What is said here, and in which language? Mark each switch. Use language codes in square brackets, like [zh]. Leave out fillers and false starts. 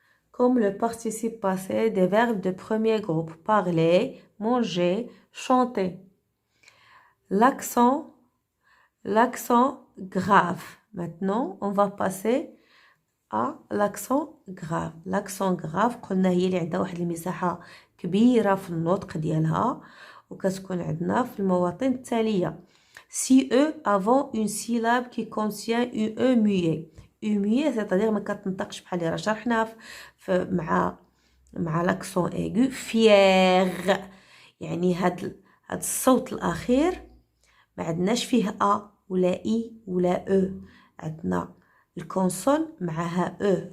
[fr] comme le participe passé des verbes de premier groupe. parler, manger, chanter. l'accent grave. Maintenant, on va passer à l'accent grave. [ar] l'accent grave قلنا هي اللي عندها واحد المساحة كبيرة في النطق ديالها، وكتكون عندنا في المواطن التالية. [fr] si e avant une syllabe qui contient une e muet. e muet c'est-à-dire [ar] ما كتنطقش بحال اللي راه شرحناها مع l'accent aigu. fier يعني هاد الصوت الاخير ما عندناش فيه ا ولا اي ولا او، عندنا الكونسون معها او.